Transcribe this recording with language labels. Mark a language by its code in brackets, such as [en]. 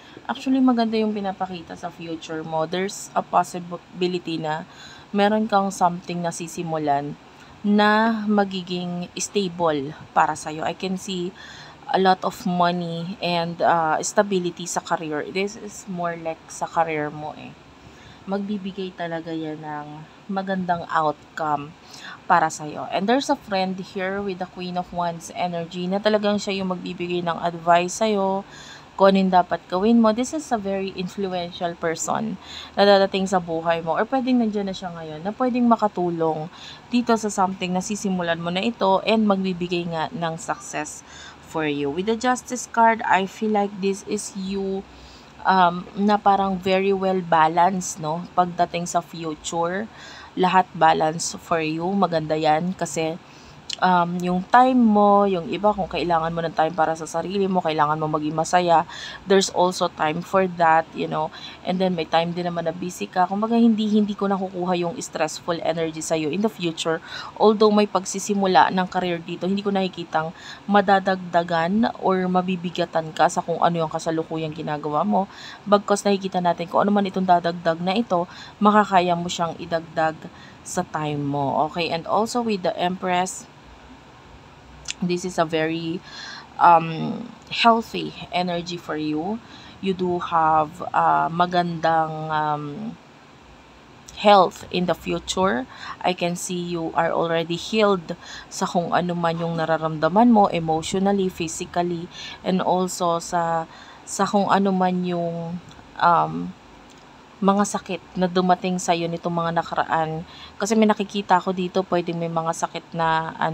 [en] Actually, [tl] maganda yung pinapakita sa future mo. [en] There's a possibility [tl] na meron kang something na sisimulan na magiging stable para sa'yo. [en] I can see a lot of money and stability [tl] sa career. [en] This is more like [tl] sa career mo eh. Magbibigay talaga yan ng magandang outcome para sa'yo. [en] And there's a friend here with the Queen of Wands energy [tl] na talagang siya yung magbibigay ng advice sa'yo, kung ano dapat gawin mo. [en] This is a very influential person [tl] na dadating sa buhay mo, or pwedeng nandiyan na siya ngayon na pwedeng makatulong dito sa something na sisimulan mo na ito and magbibigay nga ng success [en] for you. With the Justice card, I feel like this is you [tl] na parang [en] very well balanced, no? [tl] Pagdating sa future, lahat balance [en] for you. [tl] Maganda yan kasi yung time mo, yung iba kung kailangan mo ng time para sa sarili mo, kailangan mo maging masaya, [en] there's also time for that, and then [tl] may time din naman na busy ka. Kumbaga hindi ko nakukuha yung stressful energy sa'yo [en] in the future. [tl] Although may pagsisimula ng career dito, hindi ko nakikitang madadagdagan or mabibigatan ka sa kung ano yung kasalukuyang ginagawa mo. Bagkus nakikita natin kung ano man itong dadagdag na ito, makakaya mo siyang idagdag sa time mo. [en] Okay, and also with the Empress, this is a very healthy energy for you. You do have magandang health in the future. I can see you are already healed [tl] sa kung ano man yung nararamdaman mo emotionally, physically, and also sa kung ano man yung mga sakit na dumating sa iyo nitong mga nakaraan. Kasi may nakikita ko dito, pwedeng may mga sakit na